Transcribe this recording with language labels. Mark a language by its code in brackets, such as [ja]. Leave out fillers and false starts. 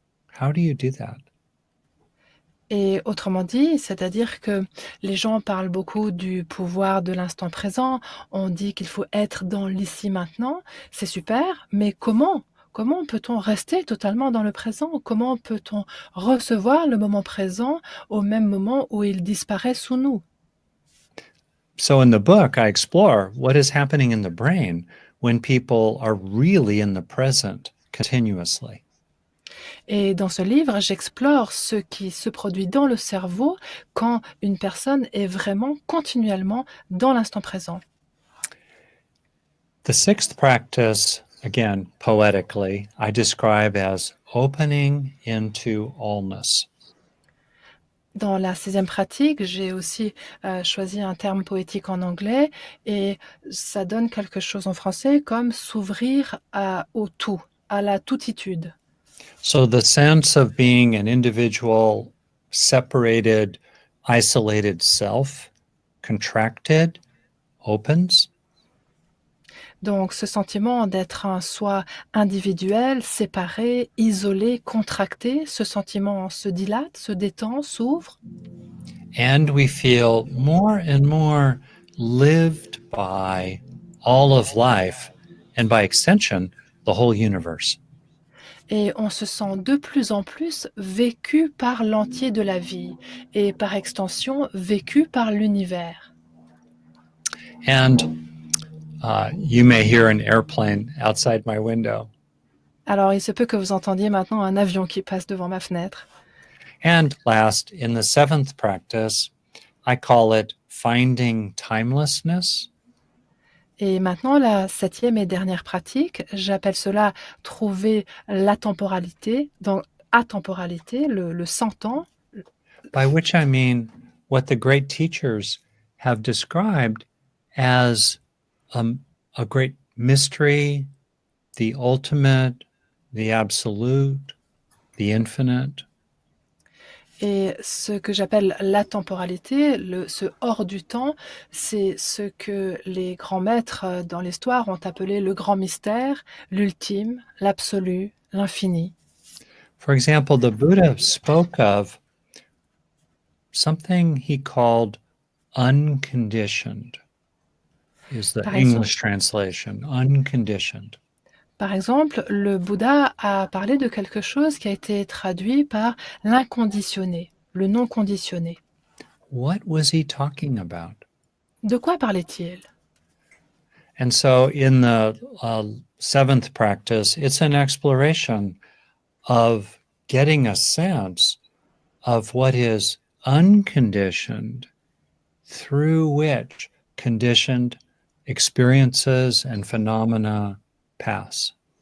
[en] How do you do that? [fr] Et autrement dit, c'est-à-dire que les gens parlent beaucoup du pouvoir de l'instant présent, on dit qu'il faut être dans l'ici maintenant, c'est super, mais comment? Comment peut-on rester totalement dans le présent? Comment peut-on recevoir le moment présent au même moment où il disparaît sous nous? [en] So in the book, I explore what is happening in the brain when people are really in the present continuously. [fr] Et dans ce livre, j'explore ce qui se produit dans le cerveau quand une personne est vraiment continuellement dans l'instant présent. [en] The sixth practice, again, poetically, I describe as opening into allness. [fr] Dans la sixième pratique, j'ai aussi choisi un terme poétique en anglais et ça donne quelque chose en français comme s'ouvrir au tout, à la toutitude. [en] So the sense of being an individual, separated, isolated self, contracted, opens. [fr] Donc ce sentiment d'être un soi individuel, séparé, isolé, contracté, ce sentiment se dilate, se détend, s'ouvre. [en] And we feel more and more lived by all of life, and by extension, the whole universe. [fr] Et on se sent de plus en plus vécu par l'entier de la vie et par extension vécu par l'univers. [en] And you may hear an airplane outside my window. [fr] Alors il se peut que vous entendiez maintenant un avion qui passe devant ma fenêtre. [en] And last, in the seventh practice, I call it finding timelessness. [fr] Et maintenant, la septième et dernière pratique, j'appelle cela trouver l'atemporalité, donc atemporalité, le sans-temps, [en] By which I mean what the great teachers have described as a great mystery, the ultimate, the absolute, the infinite. [fr] et ce que j'appelle l'atemporalité, ce hors du temps, c'est ce que les grands maîtres dans l'histoire ont appelé le grand mystère, l'ultime, l'absolu, l'infini. [en] For example, the Buddha spoke of something he called unconditioned, is the [fr] Par [en] English [fr] exemple, [en] translation, unconditioned. [fr] Par exemple, le Bouddha a parlé de quelque chose qui a été traduit par l'inconditionné, le non conditionné. [en] What was he talking about? [fr] De quoi parlait-il? [en] And so in the seventh practice, it's an exploration of getting a sense of what is unconditioned, through which conditioned experiences and phenomena pass.